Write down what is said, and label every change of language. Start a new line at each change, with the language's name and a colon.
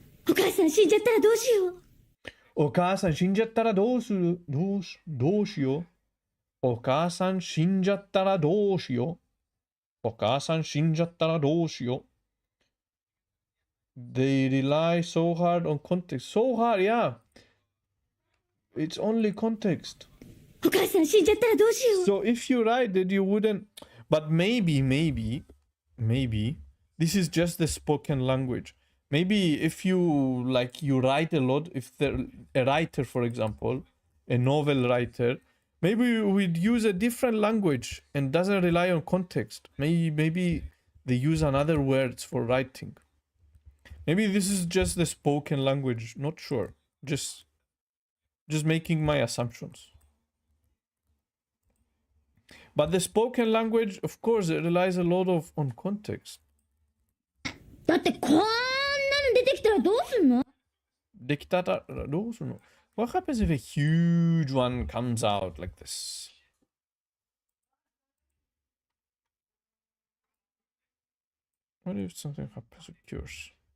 Japanese: お母さん死んじゃったらどうしよう。お母さん死んじゃったらどうしよう。お母さん死んじゃったらどうしよう。お母さん死んじゃったらどうしよう。
English: They rely so hard on context. So hard, yeah. It's only context. お母さん死んじゃったらどうしよう。 So if you write that you wouldn't, but maybe, this is just the spoken language. Maybe if you write a lot, if a writer, for example, a novel writer, maybe we'd use a different language and doesn't rely on context. Maybe they use another words for writing. Maybe this is just the spoken language. Not sure. Just making my assumptions. But the spoken language, of course, it relies a lot on context.
Japanese: だってこんなの出てきたらどうすんの。できたらどうするの。
English: What happens if a huge one comes out like this? What if something happens occurs?